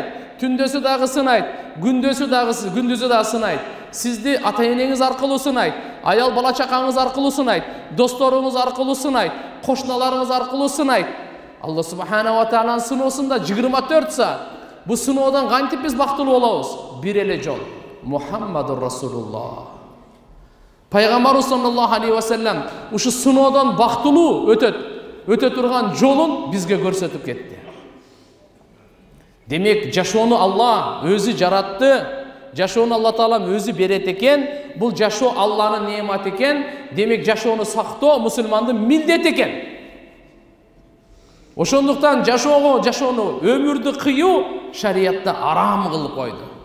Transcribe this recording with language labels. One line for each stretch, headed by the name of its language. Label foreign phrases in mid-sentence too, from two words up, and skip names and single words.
Kyrgyz: Түндөсү дагы сынайт. Күндүзү дагы сынайт. Сизди ата-энеңиз аркылуу сынайт. Аял бала чакаңыз аркылуу сынайт. Досторуңуз аркылуу сынайт. Кошуналарыңыз аркылуу сынайт. Алла
Arabic: سبحانه وتعالى
Kyrgyz: сыноосунда 24 саат. Бу сыноодон кантип биз бактылуу болобуз? Бир эле жол.
Arabic: محمد رسول الله.
Kyrgyz: Пайгамбарыбыз
Arabic: صلى الله عليه وسلم
Kyrgyz: ушу сыноодон бактылуу өтө турган жолун бизге көрсөтүп кетти. Демек жашоону Алла өзү жаратты. Жашоону Алла Таалам өзү берет экен. Бул жашоо Алланын неаматы экен. Демек жашоону сактоо мусулмандын милдети экен. Ошондуктан жашоону өмүрдү кыюу шариятта арам кылып койду.